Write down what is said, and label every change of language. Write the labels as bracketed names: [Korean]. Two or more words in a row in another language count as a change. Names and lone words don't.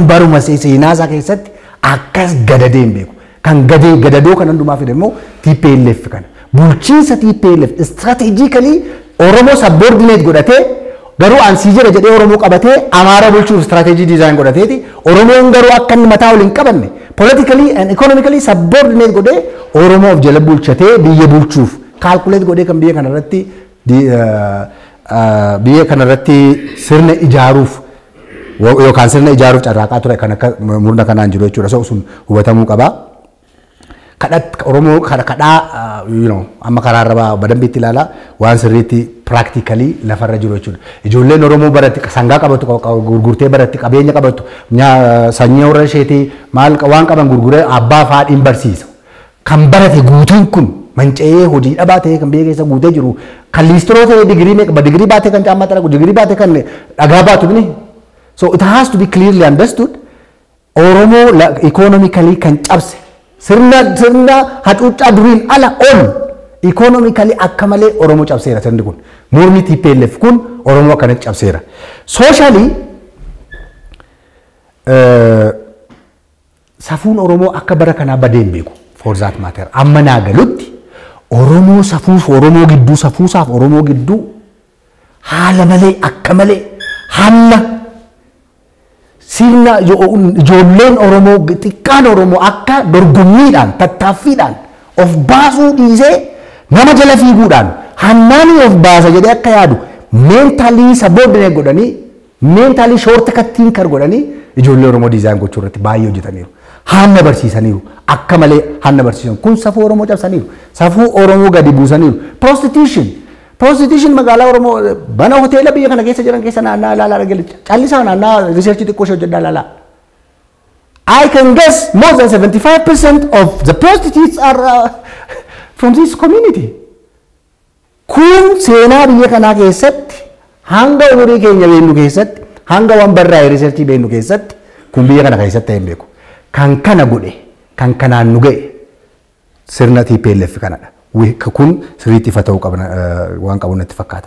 [Oromo] baruma seenaa isaa keessatti akkas gadadeen beeku kan gadadoo kan hundumaa fide immoo TPLF kana bulchiinsa TPLF strategically Oromoo subordinate godhatee garuu ansii jira jedhee Oromoo qabatee Amaara bulchuuf [English] strategy design [Oromo] godhateeti Oromoon garuu akka inni mataa waliin qabanne [English] politically and economically [Oromo] subordinate godhee Oromoo of jala bulchatee biyya bulchuuf calculate godhee kan biyya kanarratti sirna ijaaruuf yookaan sirna ijaaruuf carraaqaa ture kan akka murna kanaan jiru jechuudha so sun hubatamuu qaba. Kadhat Oromoo kadhaa amma karaarra badambiitti ilaala waan sirriitti practically lafarra jiru jechuudha. Ijoolleen Oromoo baratti sangaa qabatu gurgurtee baratti qabeenya qabatu sanyii warra isheetii maal waan qaban gurguree abbaa faadhiin barsiisa. Kan barate guutuun kun manca'ee hojii dhabaa ta'ee kan biyya keessa guutee jiru kan liistiroo ta'ee digirii baatee kan caammaa xaragu digirii baatee kan dhagaa baatu bini. [English] So it has to be clearly understood [Oromo] Oromoo economically kan cabse sirna hacuuccaa duriin ala ol economically akka malee Oromoo cabseera sirni kun murni TPLF kun Oromoo akkanatti cabseera socially safuun Oromoo akka bara kanaa badeen beeku [English] for that matter [Oromo] amma naagalutti Oromoo safuuf Oromoo gidduu safuusaaf Oromoo gidduu haala malee akka malee hamma sirna ijoolleen Oromoo xiqqaan Oromoo akka dorgommiidhaan tattaaffiidhaan of baasuu dhiisee nama jala fiiguudhaan hannaanii of baasa jedhee akka yaadu mentally subordinate godhanii [English] mentally shortcut thinker [Oromo] godhanii ijoollee Oromoo design gochuu irratti baay'ee hojjetaniiru. Hanna barsiisaniiru akka malee hanna barsiisan kun safuu Oromoo cabsaniiru safuu Oromoo gadi buusaniiru prostitution magaalaa Oromoo bana hoteela biyya kana keessa jiran keessa naannaa ilaalaa dhaggeelicha callisaa naannaa research xiqqoo ishee hojjedhaa ilaalaa. [English] I can guess more than 75% of the prostitutes are from this community. [Oromo] Kun seenaa biyya kanaa keessatti hanga umurii keenya beennu keessatti hanga waan barraa'e research beennu keessatti kun biyya kana keessatti hin beeku. Kan kana godhe kan kanaan nu ga'e sirna TPLF kanadha. Kun sirriitti ifa ta'uu qabna waan qabu natti fakkaata.